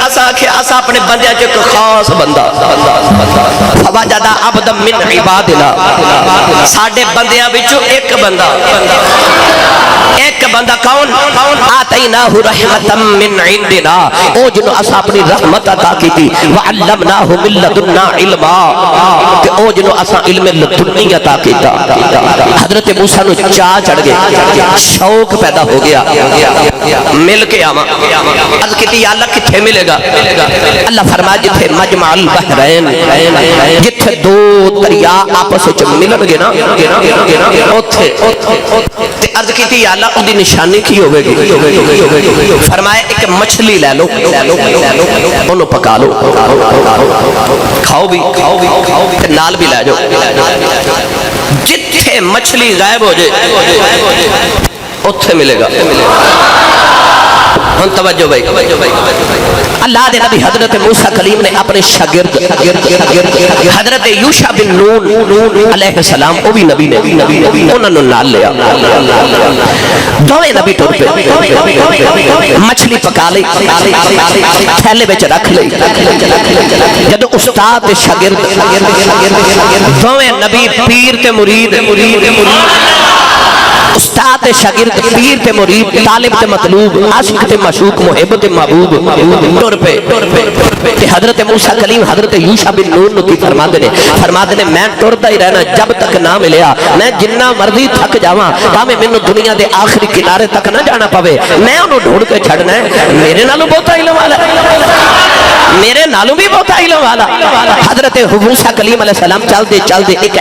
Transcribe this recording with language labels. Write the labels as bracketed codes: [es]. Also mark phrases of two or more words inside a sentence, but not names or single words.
[pa] آکھے اسا اپنے بندیاں چ ایک خاص بندہ [ar] فوجد عبدا من عبادنا [pa] ساڈے بندیاں وچوں ایک بندہ کون [ar] آتیناہ رحمتا من عندنا [pa] او جنوں اسا اپنی رحمت عطا کیتی [ar] وعلمناہ من لدنا علما [pa] تے او جنوں اسا علم لدنی عطا کیتا حضرت موسیٰ نو چاہ چڑھ گئے شوق پیدا ہو گیا مل کے آما عرض کیتی یا اللہ کتھے ملے گا اللہ فرمایا جتھے مجمع البحرین جتھے دو دریا آپس وچ ملن گے نا اوتھے تے عرض کیتی یا اللہ اودی نشانی کی ہوے گی فرمایا ایک مچھلی لے لو اونوں پکا لو کھاؤ بھی تے نال بھی لے جاؤ جتھے مچھلی غائب ہو جائے اوتھے ملے گا ہن توجہ بھائی اللہ دے نبی حضرت موسیٰ کلیم نے اپنے شاگرد حضرت یوشع بن نون علیہ السلام وہ بھی نبی نے انہوں نے نال لیا دوئے نبی ٹر پہ مچھلی پکا لئی تھیلے وچ رکھ لئی جدو استاد شاگرد دوئے نبی پیر تے مرید استاد شاگرد پیر تے مرید طالب تے مطلوب عاشق تے مشوق محب تے محبوب ٹر پہ کہ حضرت موسیٰ کلیم حضرت یوشع بن نون کی فرماتے نے میں ٹردا ہی رہنا جب تک نہ ملیا میں جنہ مرضی تھک جاواں تاویں مینوں دنیا دے آخری کنارے تک نہ جانا پوے میں انہوں ڈھونڈ کے چھڑنا ہے میرے نالوں بہت علم والا میرے نالوں بھی بہت علم والا حضرت موسیٰ کلیم علیہ السلام چل دے ایک